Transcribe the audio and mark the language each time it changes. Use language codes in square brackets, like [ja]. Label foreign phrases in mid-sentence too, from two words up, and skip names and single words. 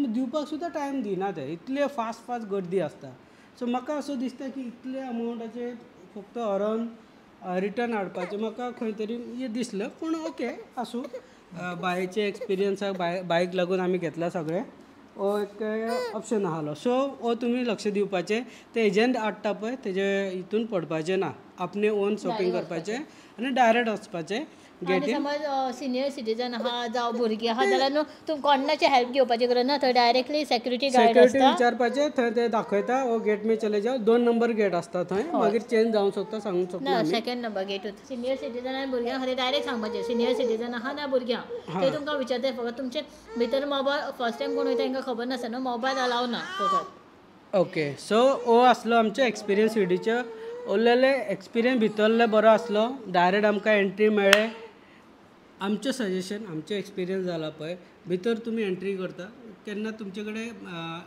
[kok] दिवपाक सुद्दां टायम दिना ते इतले फास्ट गर्दी आसता सो म्हाका असो दिसता की इतले अमावंटाचे फक्त व्हरोन रिटर्न हाडपाचें म्हाका खंय तरी हें दिसलें पूण ओके आसूं बायचे एक्सपिरियन्साक बायक लागून आमी घेतला सगळें हो एक ऑप्शन आसलो सो हो तुमी लक्ष दिवपाचें ते एजंट हाडटा पळय तेजे हितून पडपाचें ना आपणे [en] own shopping [kok] करपाचें आनी डायरेक्ट वचपाचें आनी समज [en] senior citizen [kok] आहा जावं भुरगीं आहा जाल्यार न्हू तुमी कोणाचे हेल्प घेवपाची गरज ना थंय [en] directly security guard [kok] आसता विचारपाचें थंय ते दाखयता हो [hi] गेट में चले जाओ [kok] 2 नंबर गेट आसता थंय मागीर चेंज जावंक शकता सांगूंक शकता ना [en] second number gate senior citizen [kok] आनी भुरग्यां खातीर डायरेक्ट सांगपाचें [en] senior citizen [kok] आहा ना भुरग्यां ते तुमकां विचारता फकत तुमचे भितर मोबायल [en] first time [kok] कोण वयता तांकां खबर नासता न्हू [en] mobile allow [kok] ना फकत [en] okay so [kok] हो आसलो आमचो एक्सपिरियन्स शिर्डीचो उरलेले एक्सपिरियन्स भितरले बरो आसलो डायरेक्ट आमकां एंट्री मेळ्ळें आमचें सजेशन आमचो एक्सपिरियन्स जाला पळय भितर तुमी एंट्री करता केन्ना तुमचे कडेन